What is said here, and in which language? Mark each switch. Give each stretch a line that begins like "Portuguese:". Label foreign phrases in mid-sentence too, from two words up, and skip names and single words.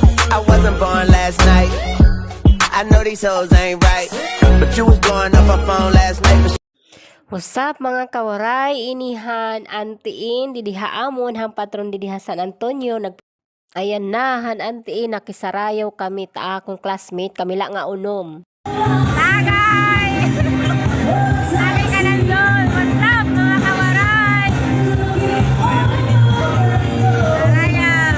English: I wasn't born last night. I know these hoes ain't right, but you was blowing up her phone last night. What's up
Waray: mga kawaray, inihan, antiin, didihaamon, hang patron didiha San Antonio, ayan na, han antiin, nakisarayaw kami, ta akong classmate, kami lang nga unom. Tagay! Sabi ka lang doon,
English: what's up
Waray: mga kawaray? Saraya!